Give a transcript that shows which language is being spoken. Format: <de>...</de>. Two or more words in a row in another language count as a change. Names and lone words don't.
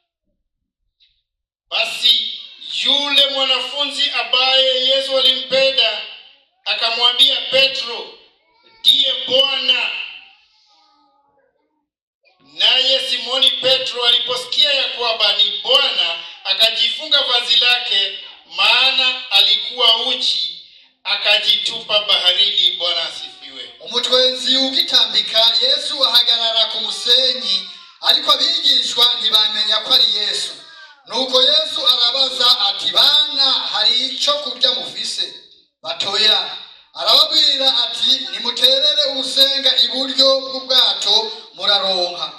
<sw>Basi yule mwanafunzi ambaye Yesu alimpenda akamwambia Petro, ndiye Bwana. Naye Simoni Petro aliposikia ya kwamba ni Bwana, akajifunga vazi lake, maana alikuwa uchi, akajitupa baharini. Bwana asifiwe.</sw> <rn>Umutwenzi ugitambika, Yesu ahagarara ku musenyi, ariko abigishwa ntibamenya ko ari Yesu. Nuko Yesu arabaza ati, bana, hari icyo kurya mufise? Batoya. Arababwira ati, nimuterere urusenga iburyo bw'ubwato muraronka.</rn>